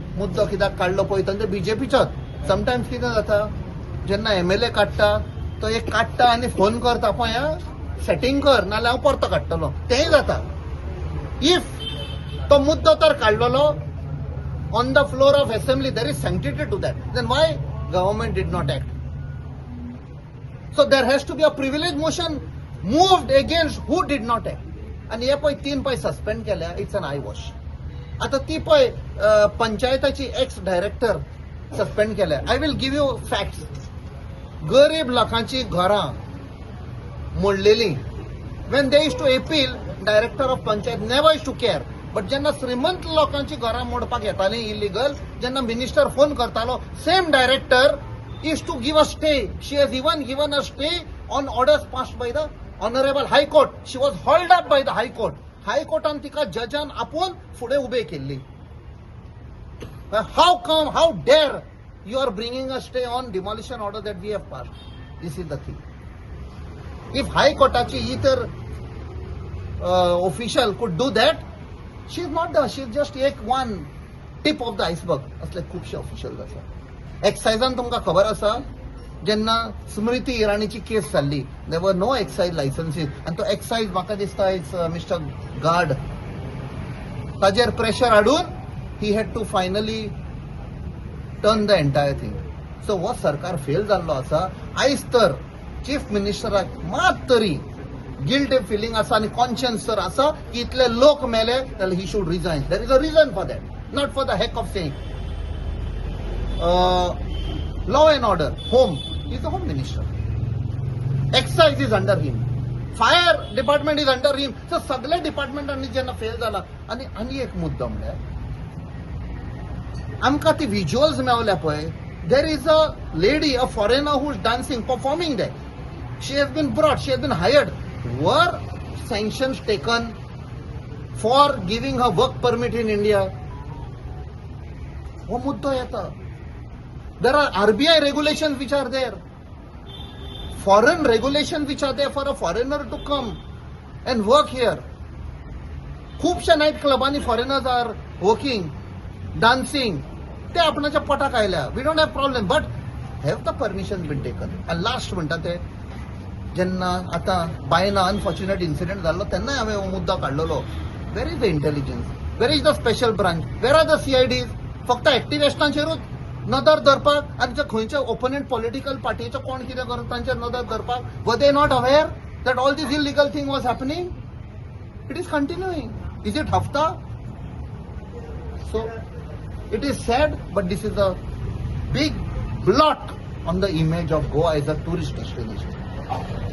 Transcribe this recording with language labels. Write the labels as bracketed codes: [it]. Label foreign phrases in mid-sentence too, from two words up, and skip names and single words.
[kok] मुद्दो कित्याक काडलो पळय तांचे बीजेपीचोच. समटायम्स कितें जाता, जेन्ना MLA काडटा तो एक काडटा आनी फोन करता पळय सेटिंग कर नाल्यार हांव परतो काडटलो, तेंय जाता. [en] इफ [kok] तो मुद्दो तर काडलेलो [en] on the floor of assembly, there is sanctity to that, then why government did not act? So there has to be a privilege motion moved against who did not act. [kok] आणि हे पळय 3 पळय सस्पेंड केल्या, [en] it's an eyewash. [kok] आता ती पळय पंचायताची [en] ex director [kok] सस्पेंड केल्या. [en] I will give you facts. [kok] गरीब लोकांची घरां मोडलेली. [en] When they is to appeal, Director of Panchayat never is to care. [kok] बट जेन्ना श्रीमंत लोकांची घरां मोडपाक येताली इलिगल, जेन्ना मिनिस्टर फोन करतालो, [en] same director is to give a stay. She has even given a stay on orders passed by the Honorable High Court. She was hauled up by the High Court. [kok] High Courtan तिका जजान आपोवन फुडें उबे केल्ली. [en] How come, how dare you are bringing a stay on demolition order that we have passed? This is the thing. If High Courtaची इतर official could do that, she is not the, she is just one tip of the iceberg. [kok] असले खूबशे ऑफिशियल्स आसा. एक्सायजान तुमकां खबर आसा, जेन्ना स्मृती इराणीची केस जाल्ली, [en] there were no excise licences, [kok] आनी तो एक्सायज म्हाका दिसता [en] it's Mister Guard, [kok] ताजेर प्रेशर हाडून [en] he had to finally turn the entire thing. [kok] सो हो सरकार फेल जाल्लो आसा. आयज तर चीफ मिनिस्टराक मात तरी [en] guilt feeling [kok] आसा आनी कॉन्शियन्स तर आसा की इतले लोक मेले जाल्यार [en] he should resign. there is a reason for that, not for the heck of saying. law and order, home, he is the home minister. Excise is under him. Fire department is under him. [kok] So सगळे डिपार्टमेंटांनी जेन्ना फेल जाला. आनी एक मुद्दो म्हणल्यार आमकां ती विज्युअल्स मेवल्या पळय, [en] there is a lady, a foreigner who is dancing, performing that. She has been brought, she has been hired. Were sanctions taken for giving her work permit in India? [kok] हो मुद्दो येता. [en] There are RBI regulations which are there. Foreign regulations which are there for a foreigner to come and work here. [kok] खूपशा नाईट क्लबांनी [en] foreigners are working, dancing. [kok] ते आपणाच्या पोटाक आयल्या. [en] we don't have problem, but have the permission been taken. [kok] आनी लास्ट म्हणटा ते, जेन्ना आतां बायना [en] unfortunate incident [kok] जाल्लो तेन्नाय हांवें हो मुद्दो काडलेलो. [en] Where is the intelligence, where is the special branch, where are the CIDs? [kok] फक्त एक्टिव्हिस्टांचेरूच नदर धरपाक आनी खंयच्या [en] opponent political [kok] पार्टीचो कोण कितें करता तांचेर नदर धरपाक. [en] Were they not aware that all this illegal thing was happening? It is continuing. Is it hafta? So it is sad, but this is a big blot on the image of Goa as a tourist destination.